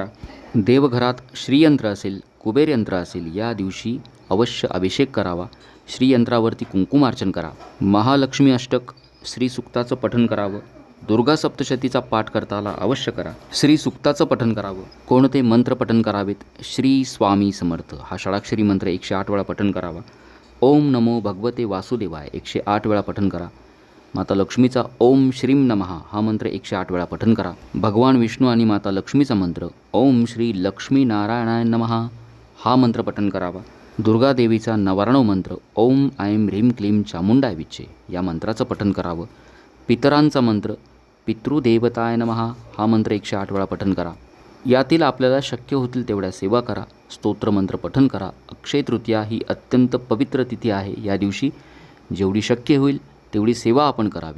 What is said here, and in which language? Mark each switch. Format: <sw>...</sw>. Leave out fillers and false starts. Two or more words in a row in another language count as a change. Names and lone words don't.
<mr>देवघरात श्रीयंत्र असेल, कुबेर यंत्र असेल, या दिवशी अवश्य अभिषेक करावा. श्रीयंत्रावरती कुंकुमार्चन करा. महालक्ष्मी अष्टक श्रीसूक्ताचं पठण करावं. दुर्गा सप्तशतीचा पाठ करताना अवश्य करा. श्रीसूक्ताचं पठण करावं. कोणते मंत्र पठण करावेत? श्री स्वामी समर्थ हा षडाक्षरी मंत्र 108 वेळा पठण करावा.</mr> <sa>ओम नमो भगवते वासुदेवाय</sa> <mr>108 वेळा पठण करा. माता लक्ष्मीचा</mr> <sa>ओम श्रीं नमः</sa> <mr>हा मंत्र 108 वेळा पठण करा. भगवान विष्णू आणि माता लक्ष्मीचा मंत्र</mr> <sa>ओम श्री लक्ष्मी नारायणाय नमः</sa> <mr>हा मंत्र पठण करावा. दुर्गा देवीचा नवारणव मंत्र</mr> <sa>ओम ऐं ह्रीं क्लीं चामुंडाय विच्चे</sa> <mr>या मंत्राचं पठण करावं. पितरांचा मंत्र</mr> <sa>पितृदेवताय नमः</sa> <mr>हा मंत्र 108 वेळा पठण करा. यातील आपल्याला शक्य होतील तेवढ्या सेवा करा. स्तोत्रमंत्र पठण करा. अक्षय तृतीया ही अत्यंत पवित्र तिथी आहे. या दिवशी जेवढी शक्य होईल तेवढी सेवा आपण करावी.</mr>